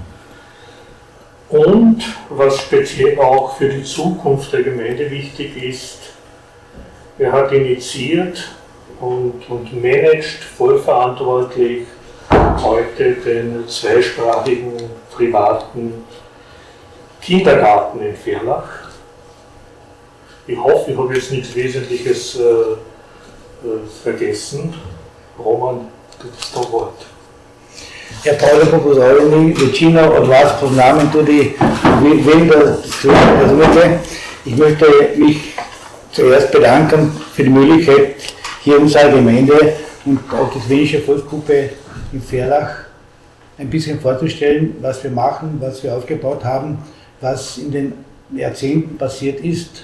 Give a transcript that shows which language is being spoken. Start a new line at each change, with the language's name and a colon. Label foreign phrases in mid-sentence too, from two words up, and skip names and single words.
German: Und was speziell auch für die Zukunft der Gemeinde wichtig ist, er hat initiiert und managt vollverantwortlich heute den zweisprachigen privaten Kindergarten in Verlach. Ich hoffe, ich habe jetzt nichts Wesentliches vergessen. Roman, du bist am Wort.
Slovenian: Ja, Paolo pozdravljeni, večina od vas poznam in tudi vem, da se razumete.
German: Ich möchte mich zuerst bedanken für die Möglichkeit, hier unserer Gemeinde und auch die slowenische Volksgruppe in Verlach ein bisschen vorzustellen, was wir machen, was wir aufgebaut haben, was in den Jahrzehnten passiert ist.